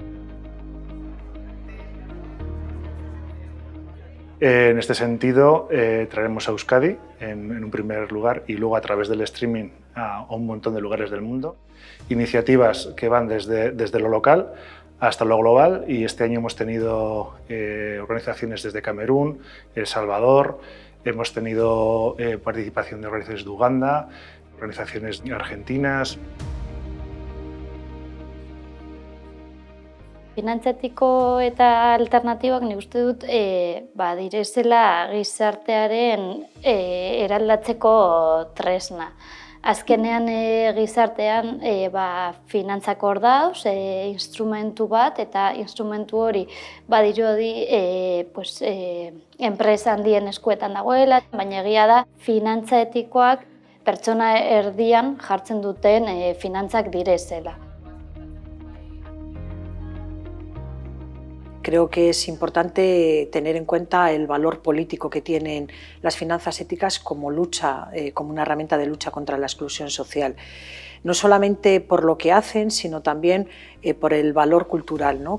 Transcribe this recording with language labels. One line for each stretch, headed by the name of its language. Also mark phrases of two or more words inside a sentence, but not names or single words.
Spanish: En este sentido, traeremos a Euskadi en un primer lugar y luego a través del streaming a un montón de lugares del mundo. Iniciativas que van desde lo local hasta lo global y este año hemos tenido organizaciones desde Camerún, El Salvador, hemos tenido participación de organizaciones de Uganda, organizaciones argentinas.
Basque: Finantzatiko eta alternatibak nik uste dut direzela gizartearen eraldatzeko tresna. Azkenean gizartean finantzak hor dauz, instrumentu bat, eta instrumentu hori badirudi enpresa handien eskuetan dagoela, baina egia da finantza etikoak pertsona erdian jartzen duten finantzak direzela.
Spanish: Creo que es importante tener en cuenta el valor político que tienen las finanzas éticas como una herramienta de lucha contra la exclusión social. No solamente por lo que hacen, sino también por el valor cultural, ¿no?